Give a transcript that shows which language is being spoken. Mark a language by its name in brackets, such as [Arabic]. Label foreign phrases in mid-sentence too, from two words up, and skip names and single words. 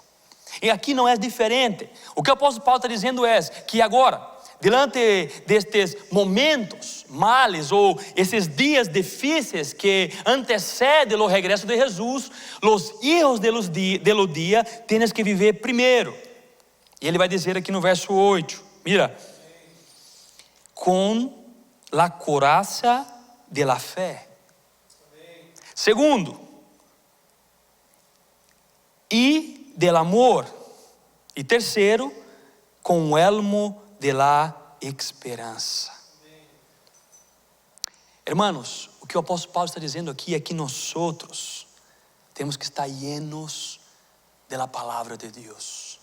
[Portuguese] E aqui não é diferente. O que o apóstolo Paulo está dizendo é que agora, diante destes momentos males ou esses dias difíceis que antecedem o regresso de Jesus, os [Spanish] hijos de lo [Portuguese] dia têm que viver primeiro. E ele vai dizer aqui no verso 8, mira, com [Spanish] la coraza de la fé. [Portuguese] Segundo, e [Spanish] del amor. [Portuguese] E terceiro, com o elmo [Spanish] de la esperança. [Portuguese] Hermanos, o que o apóstolo Paulo está dizendo aqui é que nós temos que estar llenos da palavra de Deus.